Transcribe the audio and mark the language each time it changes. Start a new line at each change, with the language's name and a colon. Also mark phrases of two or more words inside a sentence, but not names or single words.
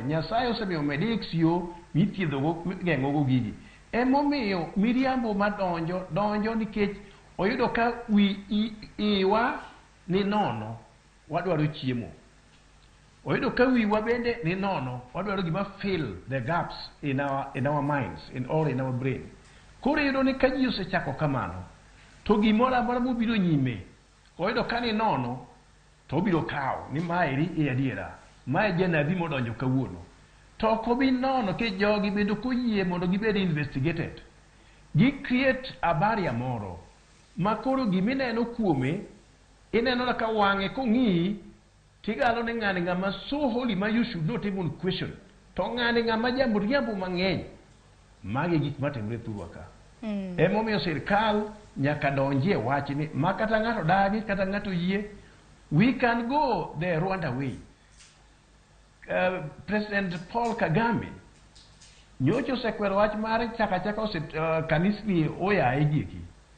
Luo (Kenya and Tanzania): Nyasaye osemiyo medics yo mithiedhogo geng'ogo gigi. Emomiyo miriambo donjo nikech oyudo ka iwa ni nono, wadwaro chiemo. Oyudo ka wiwa bende ni nono, wadwaro gima
English: fill the gaps in our minds, or in our brain.
Luo (Kenya and Tanzania): Koro yudo ni ka ji osechako kamano, to gimoro amora mobiro nyime, oyudo ka ni nono, to obiro kawo ni maeri e adiera. Mae janabi modonjo kawuono. To kobi nono ke jogi bedo koyie mondo gibed investigated.
English: Gi create a barrier moro.
Luo (Kenya and Tanzania): Ma koro gimineno kuome, ineno ka wang'e kong'i, tigalo ni ng'ani ng'ama
English: so holy
Luo (Kenya and Tanzania): ma
English: you should not even question.
Luo (Kenya and Tanzania): To ng'ani ng'ama jamriambo mang'eny. Magi gik matimre thurwa ka. Emomiyo sirkal nyaka donjie wach ni ma kata ng'ato dagi kata ng'ato yie,
English: we can go the Rwanda way.
Luo (Kenya and Tanzania): President Paul Kagame nyocha osekwero wach mar chaka kanisni oyaye giki.